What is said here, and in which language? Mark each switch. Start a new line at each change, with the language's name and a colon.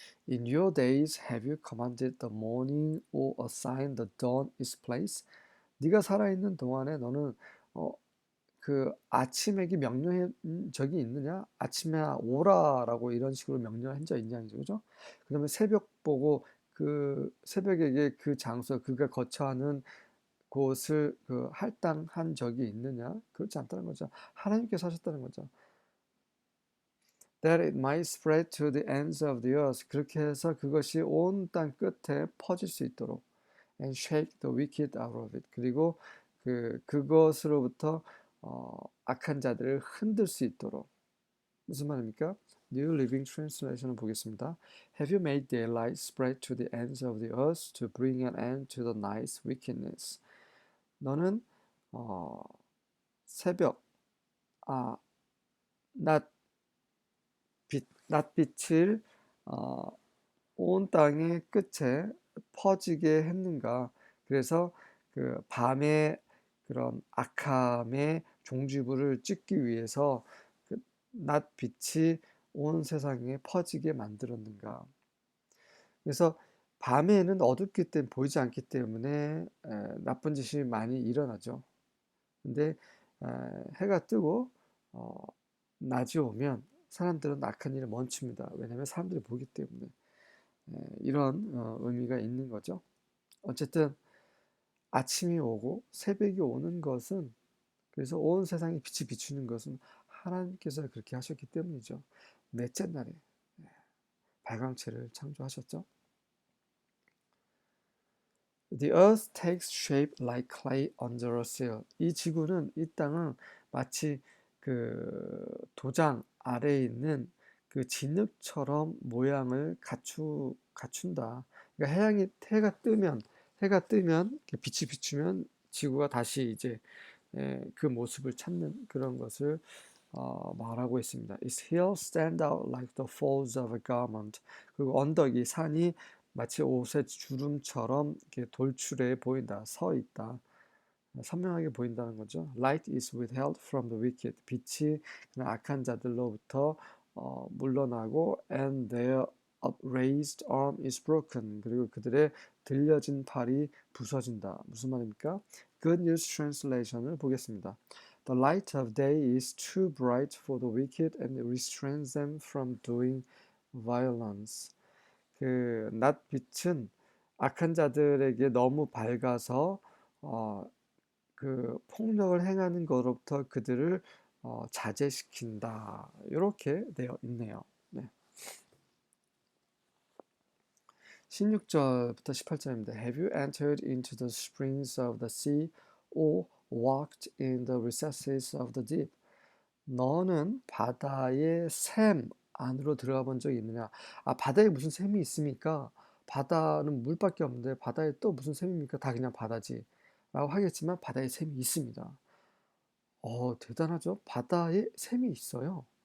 English: In your days have you commanded the morning or assigned the dawn its place?
Korean: 네가 살아있는 동안에 너는 그 아침에게 명령한 적이 있느냐? 아침에 오라라고 이런 식으로 명령한 적 있냐, 그죠? 그다음에 새벽 보고 그 새벽에게 그 장소, 그가 거처하는 곳을 그 할당한 적이 있느냐? 그렇지 않다는 거죠. 하나님께서 하셨다는 거죠.
English: That it might spread to the ends of the earth.
Korean: 그렇게 해서 그것이 온 땅 끝에 퍼질 수 있도록.
English: And shake the wicked out of it.
Korean: 그리고 그것으로부터 악한 자들을 흔들 수 있도록. 무슨 말입니까? New Living Translation을 보겠습니다.
English: Have you made daylight spread to the ends of the earth to bring an end to the night's wickedness?
Korean: 너는 새벽, 아, 낮, 낮빛을 온 땅의 끝에 퍼지게 했는가? 그래서 그 밤의 그런 악함의 종지부를 찍기 위해서 그 낮빛이 온 세상에 퍼지게 만들었는가? 그래서 밤에는 어둡기 때문에 보이지 않기 때문에 나쁜 짓이 많이 일어나죠. 근데 해가 뜨고 어, 낮이 오면 사람들은 악한 일을 멈춥니다. 왜냐하면 사람들이 보기 때문에. 이런 의미가 있는 거죠. 어쨌든 아침이 오고 새벽이 오는 것은 그래서 온 세상에 빛이 비추는 것은 하나님께서 그렇게 하셨기 때문이죠. 넷째 날에 발광체를 창조하셨죠.
English: The earth takes shape like clay under a seal.
Korean: 이 지구는 이 땅은 마치 그 도장 아래에 있는 그 진흙처럼 모양을 갖춘다. 그러니까 해가 뜨면 빛이 비추면 지구가 다시 이제 그 모습을 찾는 그런 것을 말하고 있습니다.
English: Its hills stand out like the folds of a garment.
Korean: 그리고 언덕이 산이 마치 옷의 주름처럼 이렇게 돌출해 보인다, 서 있다, 선명하게 보인다는 거죠.
English: Light is withheld from the wicked.
Korean: 빛이 그런 악한 자들로부터 물러나고
English: and their upraised arm is broken.
Korean: 그리고 그들의 들려진 팔이 부서진다. 무슨 말입니까? Good News Translation을 보겠습니다.
English: The light of day is too bright for the wicked and restrains them from doing violence.
Korean: 그 낮빛은 악한 자들에게 너무 밝아서 그 폭력을 행하는 것으로부터 그들을 자제시킨다. 이렇게 되어 있네요. 네. 16절부터 18절입니다.
English: Have you entered into the springs of the sea or walked in the recesses of the deep?
Korean: 너는 바다의 샘 안으로 들어가 본 적이 있느냐? 바다에 무슨 샘이 있습니까? 바다는 물밖에 없는데 바다에 또 무슨 샘입니까? 다 그냥 바다지. 라고 하겠지만 바다에 샘이 있습니다. 대단하죠? 바다에 샘이 있어요.